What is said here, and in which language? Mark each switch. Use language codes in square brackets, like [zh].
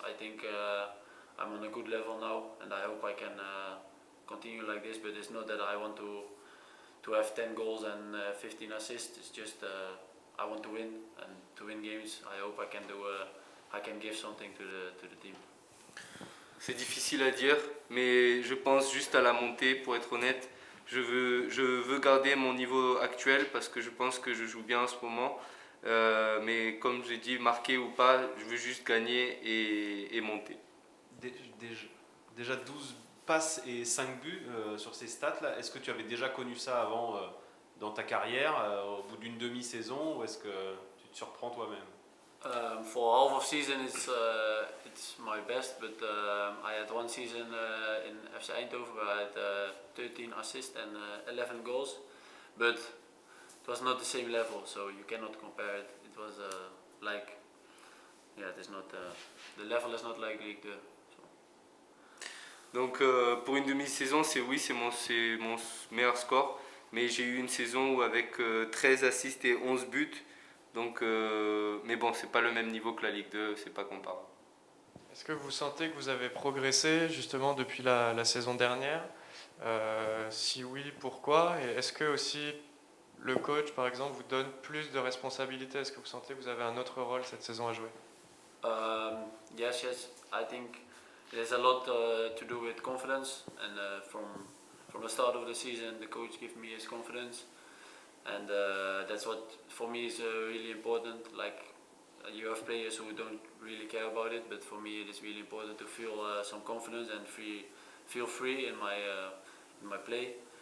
[en] I think I'm on a good level now, and I hope I can continue like this. But it's not that I want to have 10 goals and 15 assists. It's just I want to win, and to win games, I hope I can do. I can give something to the team. [fr] C'est difficile à dire, mais je pense juste à la montée, pour être honnête. Je veux garder mon niveau actuel parce que je pense que je joue bien en ce moment. Mais comme j'ai dit, marquer ou pas, je veux juste gagner et monter. Déjà 12 passes et 5 buts sur ces stats-là. Est-ce que tu avais déjà connu ça avant dans ta carrière, au bout d'une demi-saison, ou est-ce que tu te surprends toi-même? [en] For half of season, it's my best, but I had one season in FC Eindhoven where I had 13 assists and 11 goals, but it was not the same level, so you cannot compare it. It was it is not the level is not like Ligue 2. [fr] Donc pour une demi-saison, c'est mon meilleur score. Mais j'ai eu une saison où avec 13 assists et 11 buts. Donc, mais bon, c'est pas le même niveau que la Ligue 2, c'est pas comparable. Est-ce que vous sentez que vous avez progressé justement depuis la saison dernière? Si oui, pourquoi? Et est-ce que aussi le coach, par exemple, vous donne plus de responsabilités? Est-ce que vous sentez que vous avez un autre rôle cette saison à jouer? [en] Yes, I think there's a lot to do with confidence, and from the start of the season, the coach gave me his confidence. And that's what for me is really important. Like you have players who don't really care about it, but for me it is really important to feel some confidence and feel free in my play.